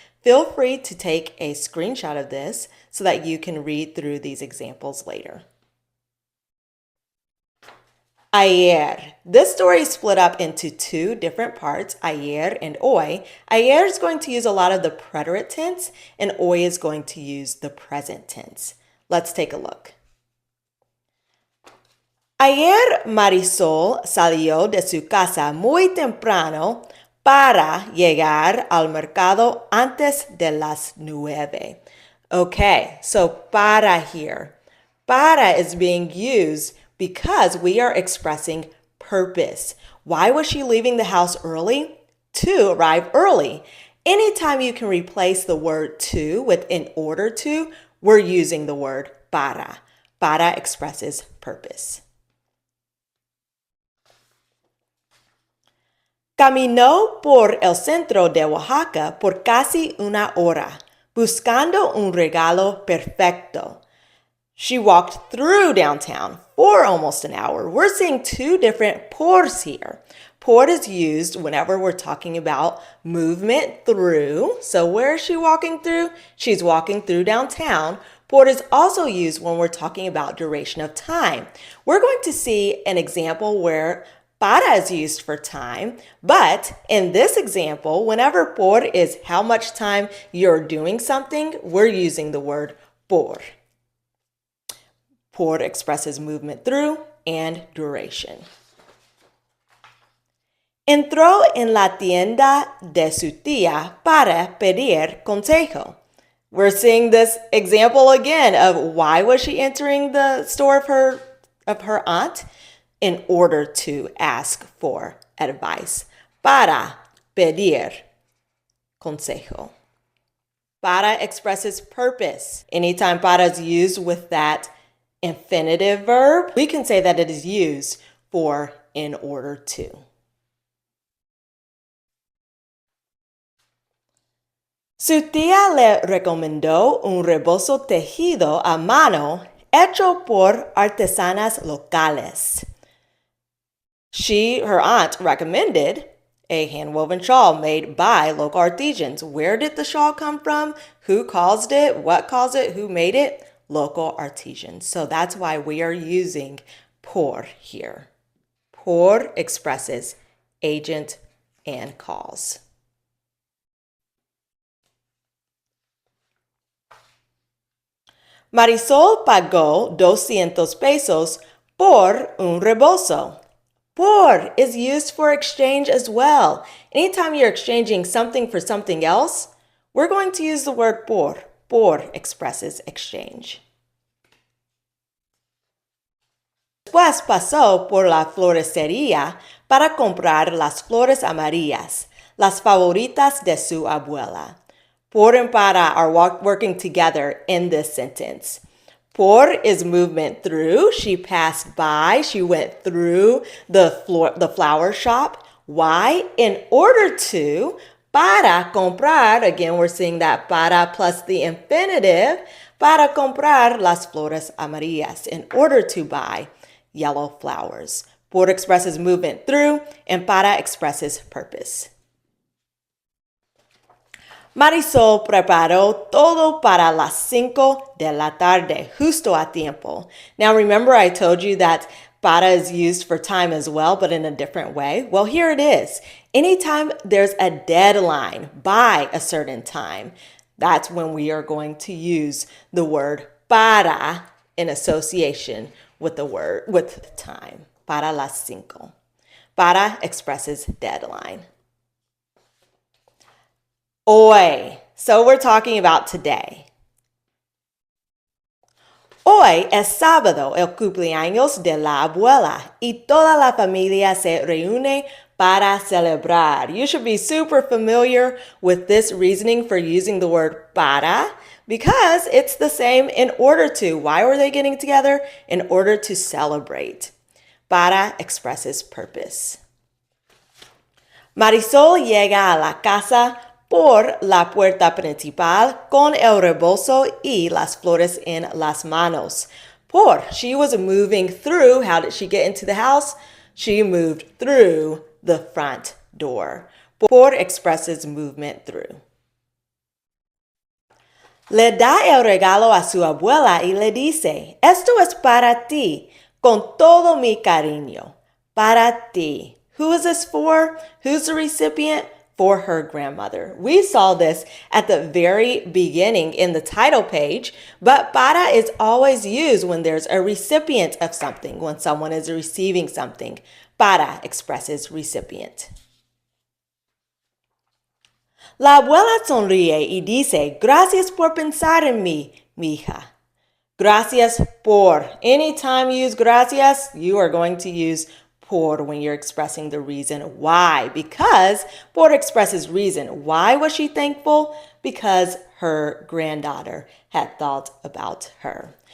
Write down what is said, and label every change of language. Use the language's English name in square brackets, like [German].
[English] Feel free to take a screenshot of this so that you can read through these examples later. Ayer. This story is split up into two different parts, ayer and hoy. Ayer is going to use a lot of the preterite tense, and hoy is going to use the present tense. Let's take a look. [Spanish] Ayer Marisol salió de su casa muy temprano para llegar al mercado antes de las 9. [English] Okay, so para here. Para is being used because we are expressing purpose. Why was she leaving the house early? To arrive early. Anytime you can replace the word to with in order to, we're using the word para. Para expresses purpose. [Spanish] Caminó por el centro de Oaxaca por casi una hora, buscando un regalo perfecto. [English] She walked through downtown for almost an hour. We're seeing two different pors here. Por is used whenever we're talking about movement through. So where is she walking through? She's walking through downtown. Por is also used when we're talking about duration of time. We're going to see an example where para is used for time, but in this example, whenever por is how much time you're doing something, we're using the word por. Por expresses movement through and duration. [Spanish] Entró en la tienda de su tía para pedir consejo. [English] We're seeing this example again of why was she entering the store of her aunt? In order to ask for advice. [Spanish] Para pedir consejo. [English] Para expresses purpose. Anytime para is used with that infinitive verb, we can say that it is used for in order to. [Spanish] Su tía le recomendó un rebozo tejido a mano hecho por artesanas locales. [English] Her aunt recommended a hand-woven shawl made by local artisans. Where did the shawl come from? Who caused it? What caused it? Who made it? Local artisans. So that's why we are using por here. Por expresses agent and cause. [Spanish] Marisol pagó 200 pesos por un rebozo. [English] Por is used for exchange as well. Anytime you're exchanging something for something else, we're going to use the word por. Por expresses exchange. [Spanish] Después pasó por la floristería para comprar las flores amarillas, las favoritas de su abuela. [English] Por and para are working together in this sentence. Por is movement through. She passed by. She went through the flower shop. Why? In order to. [Spanish] Para comprar. [English] Again, we're seeing that para plus the infinitive. [Spanish] Para comprar las flores amarillas. [English] In order to buy yellow flowers. Por expresses movement through, and para expresses purpose. [Spanish] Marisol preparó todo para las 5 de la tarde, justo a tiempo. [English] Now remember I told you that para is used for time as well, but in a different way. Well, here it is. Anytime there's a deadline by a certain time, that's when we are going to use the word para in association with the time. [Spanish] Para las 5. [English] Para expresses deadline. Hoy. So we're talking about today. [Spanish] Hoy es sábado, el cumpleaños de la abuela, y toda la familia se reúne para celebrar. [English] You should be super familiar with this reasoning for using the word para because it's the same in order to. Why were they getting together? In order to celebrate. Para expresses purpose. [Spanish] Marisol llega a la casa por la puerta principal con el rebozo y las flores en las manos. [English] She was moving through. How did she get into the house? She moved through the front door. Por expresses movement through. [Spanish] Le da el regalo a su abuela y le dice, esto es para ti, con todo mi cariño. Para ti. [English] Who is this for? Who's the recipient? For her grandmother. We saw this at the very beginning in the title page, but para is always used when there's a recipient of something, when someone is receiving something. Para expresses recipient. [Spanish] La abuela sonríe y dice, gracias por pensar en mí, mi hija. Gracias por. [English] Anytime you use gracias, you are going to use por when you're expressing the reason why. Because por expresses reason. Why was she thankful? Because her granddaughter had thought about her.